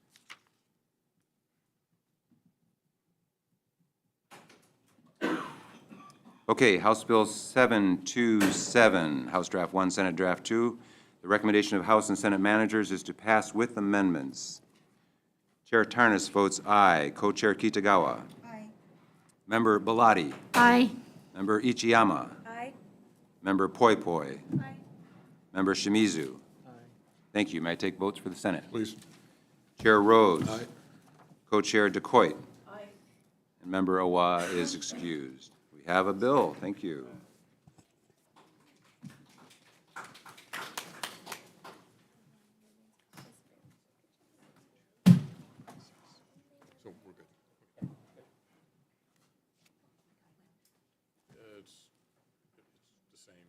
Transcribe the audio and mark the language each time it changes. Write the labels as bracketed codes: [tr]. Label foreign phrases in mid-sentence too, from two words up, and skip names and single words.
[en] Okay, House Bill 727, House Draft 1, Senate Draft 2. The recommendation of House and Senate managers is to pass with amendments. Chair Tarnas votes aye. Co-Chair Kitagawa. Aye. Member Bellotti. Aye. Member Ichiyama. Aye. Member Poi Poi. Aye. Member Shimizu. Thank you. May I take votes for the Senate? Please. Chair Rose. Aye. Co-Chair DeCoit. Aye. And Member Awa is excused. We have a bill. Thank you. So we're good. It's the same.